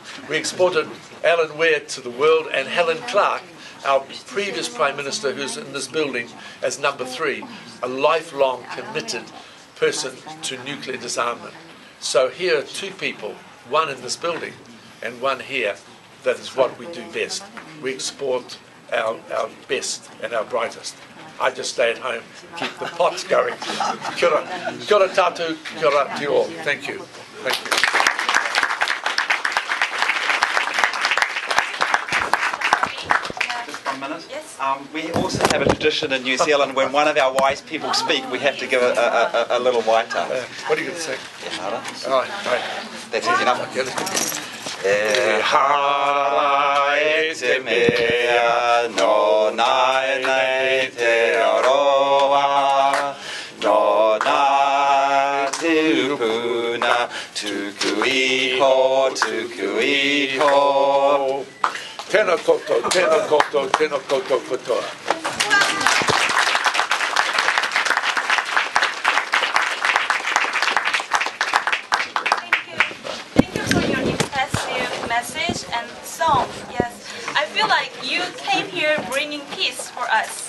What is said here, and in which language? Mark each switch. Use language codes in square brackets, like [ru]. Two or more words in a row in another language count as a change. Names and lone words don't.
[en] We exported Alan Ware to the world, and Helen Clark, our previous Prime Minister, who's in this building as number 3, a lifelong committed person to nuclear disarmament. So here are 2 people, one in this building and one here. That is what we do best. We export our best and our brightest. I just stay at home, keep the pots going. [mi] Kia ora. Kia ora tātou, kia ora [en] to you all. Thank you. Thank you. Just 1 minute. Yes. We also have a tradition in New Zealand when one of our wise people speak, we have to give a little waita. What are you going to say? All right. That's easy enough. Okay, let's go. [mi] E hara e te mea, no nai nei te aroa, no nā te upuna, tuku iho, tuku iho. Tēnā koutou, tēnā koutou, tēnā koutou katoa. [en] Message and song. Yes, I feel like you came here bringing peace for us.